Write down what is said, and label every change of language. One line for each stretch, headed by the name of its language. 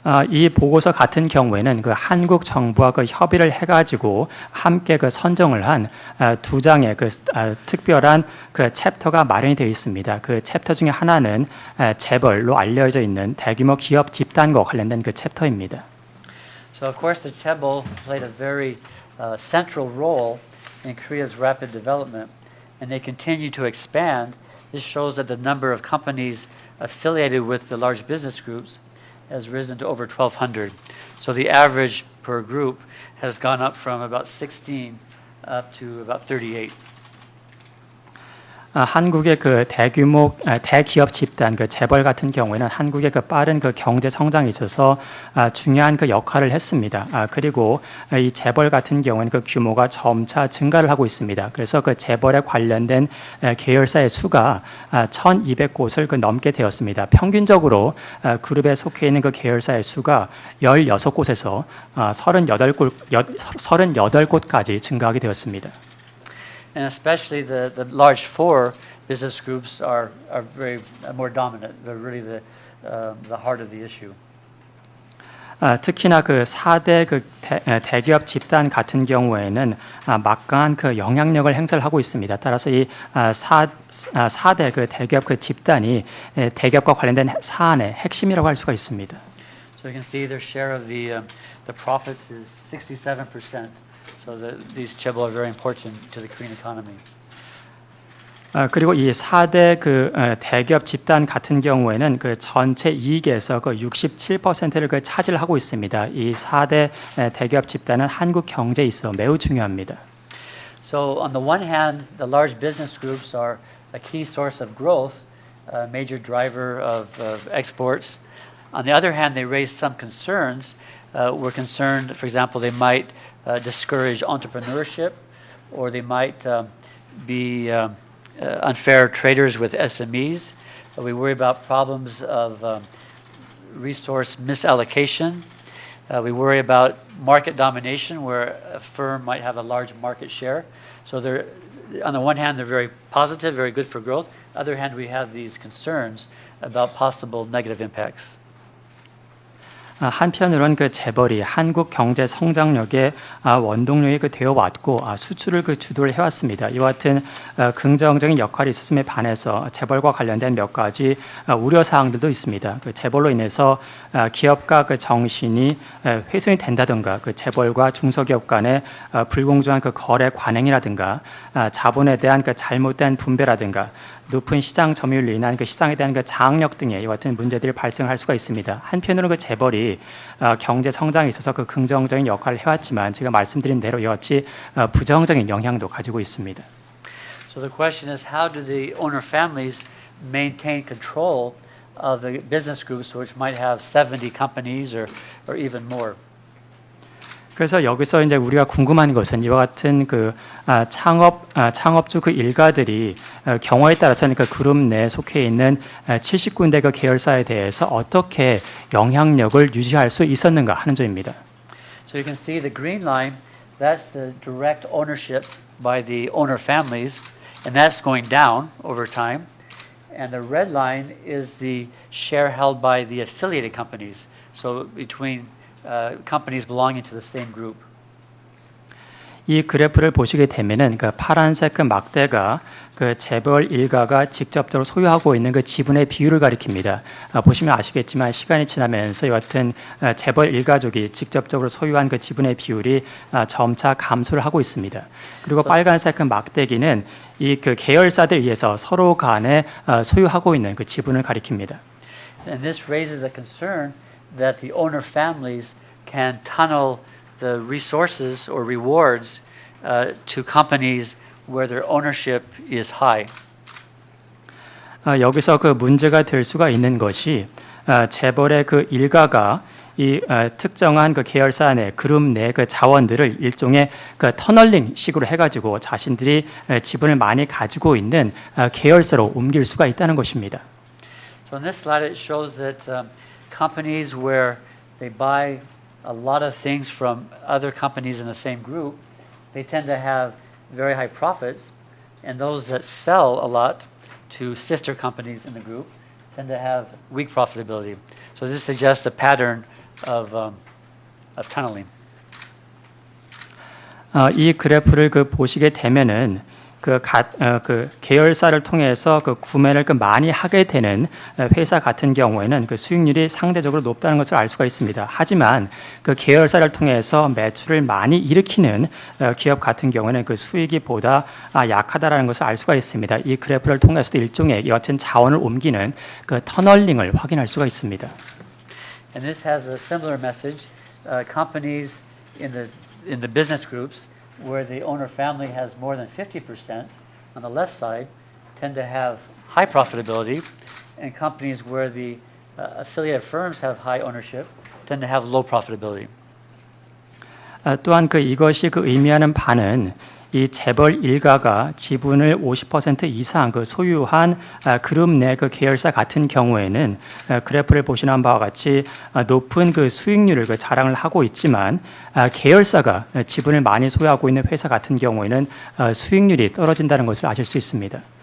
Korean: 이 보고서 같은 경우에는 그 한국 정부와 그 협의를 해가지고 함께 그 선정을 한 2장의 그 특별한 그 챕터가 마련이 되어 있습니다. 그 챕터 중에 하나는 재벌로 알려져 있는 대규모 기업 집단과 관련된 그 챕터입니다.
English: So of course the chaebol played a very central role in Korea's rapid development, and they continue to expand. This shows that the number of companies affiliated with the large business groups has risen to over 1,200. So the average per group has gone up from about 16 up to about 38.
Korean: 한국의 그 대규모 대기업 집단 그 재벌 같은 경우에는 한국의 그 빠른 그 경제 성장에 있어서 중요한 그 역할을 했습니다. 그리고 이 재벌 같은 경우에는 그 규모가 점차 증가를 하고 있습니다. 그래서 그 재벌에 관련된 계열사의 수가 1,200곳을 그 넘게 되었습니다. 평균적으로 그룹에 속해 있는 그 계열사의 수가 16곳에서 38곳까지 증가하게 되었습니다.
English: And especially the large four business groups are very more dominant. They're really the heart of the issue.
Korean: 특히나 그 4대 그 대기업 집단 같은 경우에는 막강한 그 영향력을 행사를 하고 있습니다. 따라서 이 4대 그 대기업 그 집단이 대기업과 관련된 사안의 핵심이라고 할 수가 있습니다.
English: So you can see their share of the profits is 67%. So these chaebol are very important to the Korean economy.
Korean: 그리고 이 4대 그 대기업 집단 같은 경우에는 그 전체 이익에서 그 67%를 그 차지하고 있습니다. 이 4대 대기업 집단은 한국 경제에 있어 매우 중요합니다.
English: So on the one hand, the large business groups are a key source of growth, a major driver of exports. On the other hand, they raise some concerns. We're concerned, for example, they might discourage entrepreneurship, or they might be unfair traders with SMEs. We worry about problems of resource misallocation. We worry about market domination, where a firm might have a large market share. So they're, on the one hand, they're very positive, very good for growth. On the other hand, we have these concerns about possible negative impacts.
Korean: 한편으로는 그 재벌이 한국 경제 성장력의 원동력이 그 되어 왔고 수출을 그 주도를 해왔습니다. 이와 같은 긍정적인 역할이 있었음에 반해서 재벌과 관련된 몇 가지 우려 사항들도 있습니다. 그 재벌로 인해서 기업가 그 정신이 훼손이 된다든가, 그 재벌과 중소기업 간의 불공정한 그 거래 관행이라든가, 자본에 대한 그 잘못된 분배라든가, 높은 시장 점유율로 인한 그 시장에 대한 그 장악력 등의 이와 같은 문제들이 발생할 수가 있습니다. 한편으로는 그 재벌이 경제 성장에 있어서 그 긍정적인 역할을 해왔지만 제가 말씀드린 대로 이와 같이 부정적인 영향도 가지고 있습니다.
English: So the question is, how do the owner families maintain control of the business groups, which might have 70 companies or even more?
Korean: 그래서 여기서 이제 우리가 궁금한 것은 이와 같은 그 창업주 그 일가들이 경우에 따라서는 그 그룹 내에 속해 있는 70군데 그 계열사에 대해서 어떻게 영향력을 유지할 수 있었는가 하는 점입니다.
English: So you can see the green line, that's the direct ownership by the owner families, and that's going down over time. And the red line is the share held by the affiliated companies. So between companies belonging to the same group.
Korean: 이 그래프를 보시게 되면은 그 파란색 그 막대가 그 재벌 일가가 직접적으로 소유하고 있는 그 지분의 비율을 가리킵니다. 보시면 아시겠지만 시간이 지나면서 이 같은 재벌 일가족이 직접적으로 소유한 그 지분의 비율이 점차 감소를 하고 있습니다. 그리고 빨간색 그 막대기는 이 그 계열사들 위해서 서로 간에 소유하고 있는 그 지분을 가리킵니다.
English: And this raises a concern that the owner families can tunnel the resources or rewards to companies where their ownership is high.
Korean: 여기서 그 문제가 될 수가 있는 것이 재벌의 그 일가가 이 특정한 그 계열사 내 그룹 내 그 자원들을 일종의 그 터널링 식으로 해가지고 자신들이 지분을 많이 가지고 있는 계열사로 옮길 수가 있다는 것입니다.
English: So in this slide, it shows that companies where they buy a lot of things from other companies in the same group, they tend to have very high profits, and those that sell a lot to sister companies in the group tend to have weak profitability. So this suggests a pattern of tunneling.
Korean: 이 그래프를 그 보시게 되면은 그 계열사를 통해서 그 구매를 그 많이 하게 되는 회사 같은 경우에는 그 수익률이 상대적으로 높다는 것을 알 수가 있습니다. 하지만 그 계열사를 통해서 매출을 많이 일으키는 기업 같은 경우에는 그 수익이 보다 약하다라는 것을 알 수가 있습니다. 이 그래프를 통해서도 일종의 이 같은 자원을 옮기는 그 터널링을 확인할 수가 있습니다.
English: And this has a similar message. Companies in the business groups where the owner family has more than 50% on the left side tend to have high profitability, and companies where the affiliated firms have high ownership tend to have low profitability.
Korean: 또한 이것이 의미하는 바는 이 재벌 일가가 지분을 50% 이상 소유한 그룹 내 계열사 같은 경우에는 그래프를 보시는 바와 같이 높은 수익률을 자랑을 하고 있지만 계열사가 지분을 많이 소유하고 있는 회사 같은 경우에는 수익률이 떨어진다는 것을 아실 수 있습니다.